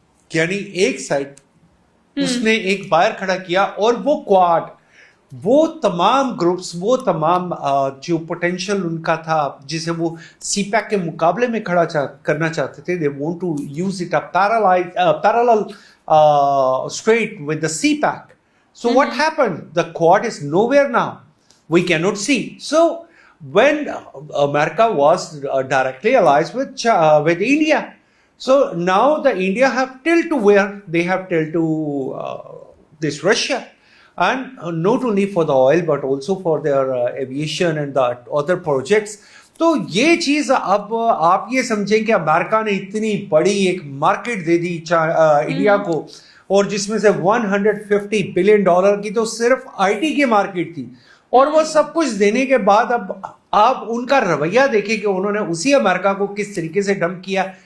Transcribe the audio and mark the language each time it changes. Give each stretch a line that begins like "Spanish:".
Hindi: यानी एक साइड उसने एक बायर खड़ा किया, और वो क्वाड, वो तमाम ग्रुप्स, वो तमाम जो पोटेंशियल उनका था, जिसे वो सीपैक के मुकाबले में खड़ा करना चाहते थे,
English: They want to use it a parallel straight with the CPAC. So what happened? The Quad is nowhere now. We cannot see. So when America was directly allied with India, so now the India have till to where they have till to this Russia, and not only for the oil but also for their aviation and the other projects.
Hindi: तो ये चीज अब आप ये समझें कि America ने इतनी बड़ी एक मार्केट दे दी इंडिया को, और जिसमें से $150 बिलियन की तो सिर्फ आईटी की मार्केट थी, और वो सब कुछ देने के बाद अब आप उनका रवैया देखें कि उन्होंने उसी अमेरिका को किस तरीके से डंप किया